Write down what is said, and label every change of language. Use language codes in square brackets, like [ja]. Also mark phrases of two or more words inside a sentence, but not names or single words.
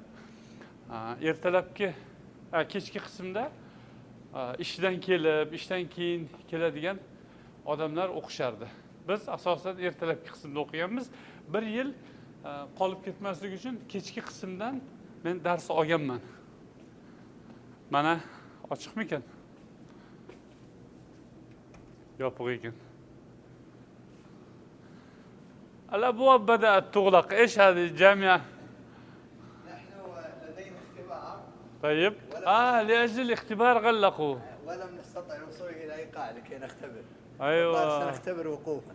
[uz] Kechki qismda ishdan keyin keladigan odamlar o'qishardi. Biz asosan ertalabki qismda o'qiganmiz. Bir yil qolib ketmaslik uchun kechki qismdan men dars olganman. Mana ochiqmikan? Yopiq ekan. [ar] الأبواب بدأت تغلق. إيش هذه الجامعة؟ نحن لدينا اختبار. طيب. لأجل الاختبار غلقوا. ولم نستطع الوصول إلى أي قاعة لكي نختبر. أيوة. سنختبر وقوفا.